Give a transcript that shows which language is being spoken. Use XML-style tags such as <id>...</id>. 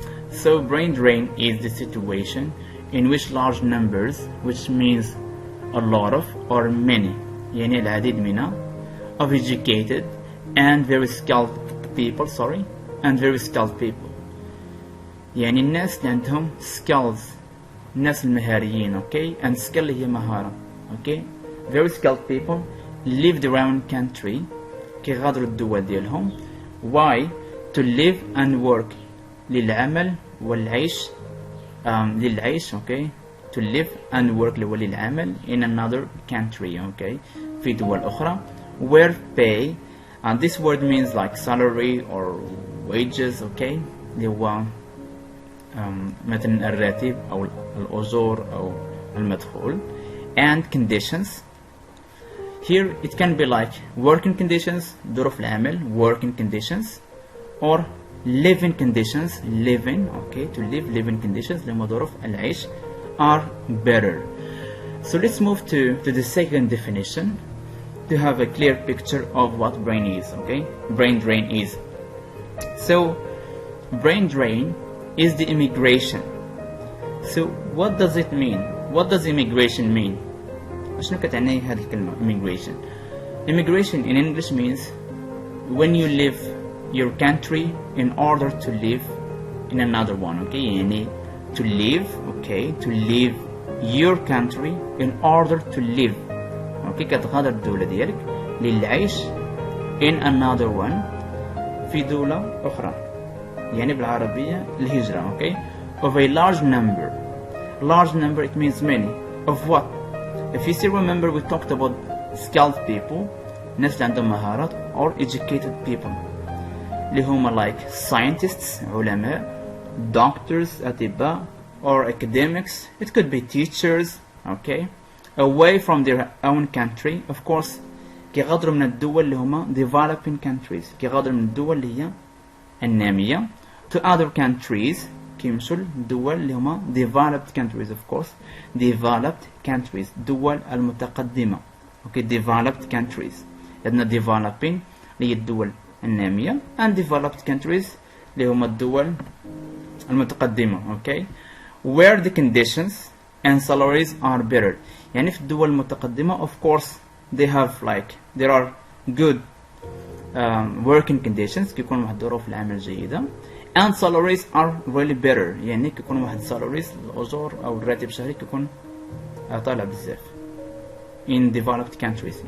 <en>So brain drain is the situation in which large numbers, which means a lot of or many,</en> <ar>يعني العديد من,</ar> <en>of educated and very skilled people, and very skilled people.</en> <ar>يعني الناس اللي عندهم skills، الناس المهاريين.</ar> <en>Okay, and skill</en> <ar>هي مهارة.</ar> <en>Okay, very skilled people lived around country</en> <ar>كيغادروا الدول ديالهم.</ar> <en>Why? To live and work،</en> <ar>للعمل والعيش، للعيش.</ar> <en>Okay, to live and work للعمل in another country.</en> <ar>Okay, في دول أخرى.</ar> <en>Where pay, and this word means like salary or wages.</en> <ar>Okay, اللي هو مثلا الراتب أو الأجور أو المدخول.</ar> <en>And conditions, here it can be like working conditions،</en> <ar>ظروف العمل</ar> <en>working conditions، or living conditions living. Okay, to live living conditions</en> <ar>اللي هما ظروف العيش</ar> <en>are better. So let's move to the second definition to have a clear picture of what brain is. Okay, brain drain is. So brain drain is the immigration. So what does it mean? What does immigration mean?</en> <ar>شنو كتعني هذه الكلمة immigration?</ar> <en>Immigration in English means when you leave your country in order to live in another one. Okay, يعني to live. Okay, to leave your country in order to live.</en> <ar>Okay, كتغادر الدولة ديالك للعيش</ar> <en>in another one</en> <ar>في دولة أخرى، يعني بالعربية الهجرة.</ar> <en>Okay, of a large number. Large number, it means many. Of what? If you still remember, we talked about skilled people،</en> <ar>ناس اللي عندهم مهارات،</ar> <en>or educated people اللي هما like scientists علماء، doctors أطباء، or academics. It could be teachers. Okay, away from their own country.</en> <ar>Of course كيغادروا من الدول اللي هما developing countries، كيغادروا من الدول اللي هي النامية</ar> <en>to other countries،</en> <ar>كيمشوا للدول اللي هما developed countries.</ar> <en>Of course developed countries،</en> <ar>دول المتقدمة.</ar> <en>Okay, developed countries.</en> <ar>عندنا developing اللي هي الدول النامية</ar> <en>and developed countries</en> <ar>اللي هما الدول المتقدمة.</ar> <en>Okay, where the conditions and salaries are better.</en> <ar>يعني في الدول المتقدمة</ar> <en>of course they have like there are good working conditions،</en> <ar>كيكون واحد ظروف العمل جيدة،</ar> <en>and salaries are really better،</en> <ar>يعني كيكون واحد salaries الأجور أو الراتب الشهري كيكون طالع بزاف</ar> <en>in developed countries.</en>